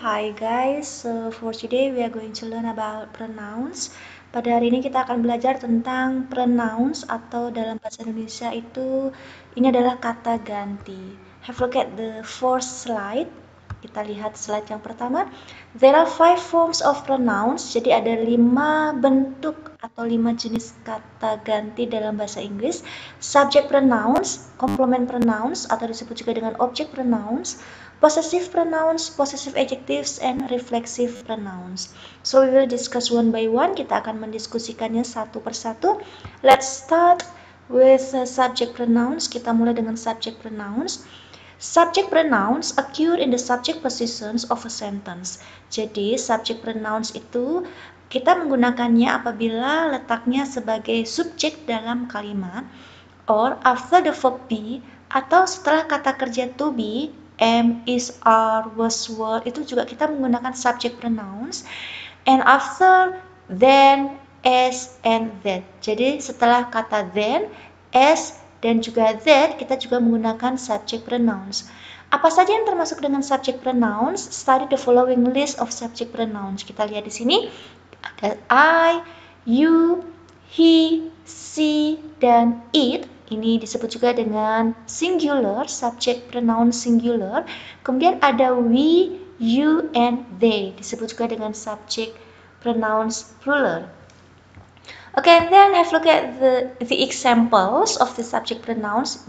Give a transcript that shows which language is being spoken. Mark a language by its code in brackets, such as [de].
[en] Hi guys, so for today we are going to learn about pronouns. [id] Pada hari ini kita akan belajar tentang pronouns atau dalam bahasa Indonesia itu ini adalah kata ganti. [en] Have a look at the first slide. [id] Kita lihat slide yang pertama. [en] There are 5 forms of pronouns. [id] Jadi ada 5 bentuk atau 5 jenis kata ganti dalam bahasa Inggris. [en] Subject pronouns, complement pronouns [id] atau disebut juga dengan [en] object pronouns, possessive pronouns, possessive adjectives, and reflexive pronouns. So we will discuss one by one. [id] Kita akan mendiskusikannya satu persatu. [en] Let's start with subject pronouns. [id] Kita mulai dengan subject pronouns. [en] Subject pronouns occur in the subject positions of a sentence. [id] Jadi, subject pronouns itu kita menggunakannya apabila letaknya sebagai subjek dalam kalimat, [en] or after the verb be, [id] atau setelah kata kerja to be, am, is, are, was, were, itu juga kita menggunakan subject pronouns, [en] and after then, as, and that. [id] Jadi, setelah kata then, as, dan juga that, kita juga menggunakan subject pronouns. Apa saja yang termasuk dengan subject pronouns? [en] Study the following list of subject pronouns. [id] Kita lihat di sini ada I, you, he, she, dan it. Ini disebut juga dengan singular, subject pronoun singular. Kemudian ada we, you, and they. Disebut juga dengan subject pronouns plural. [en] Okay, and then have a look at the examples of the subject pronouns.